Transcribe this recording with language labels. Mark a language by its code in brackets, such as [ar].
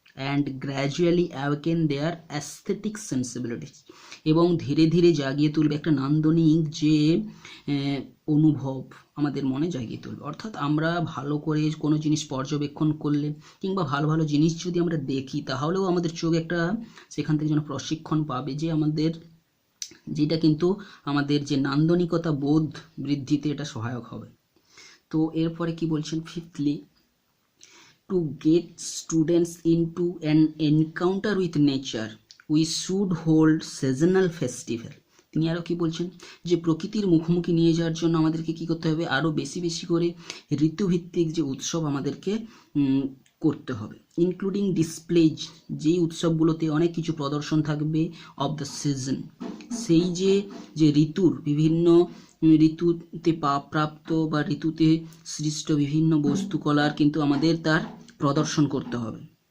[en] and gradually awaken their aesthetic sensibilities, [bn] এবং ধীরে ধীরে জাগিয়ে তুলবে একটা নান্দনিক যে অনুভব আমাদের মনে জাগিয়ে তুলবে। অর্থাৎ আমরা ভালো করে কোনো জিনিস পর্যবেক্ষণ করলে কিংবা ভালো ভালো জিনিস যদি আমরা দেখি, তাহলেও আমাদের চোখ একটা সেখান থেকে যেন প্রশিক্ষণ পাবে, যে যেটা কিন্তু আমাদের যে নান্দনিকতা বোধ বৃদ্ধিতে এটা সহায়ক হবে। তো এরপরে কি বলছেন, [en] Fifthly, to get students into an encounter with nature, we should hold seasonal festival. [bn] তিনি আরও কি বলছেন যে প্রকৃতির মুখোমুখি নিয়ে যাওয়ার জন্য আমাদেরকে কি করতে হবে, আরও বেশি বেশি করে ঋতুভিত্তিক যে উৎসব আমাদেরকে করতে হবে। [en] including displays, [bn] যেই উৎসবগুলোতে অনেক কিছু প্রদর্শন থাকবে [en] of the season, [bn] সেই যে ঋতুর বিভিন্ন ঋতুতে প্রাপ্ত বা ঋতুতে সৃষ্ট বিভিন্ন বস্তুকলার কিন্তু আমাদের তার প্রদর্শন করতে হবে।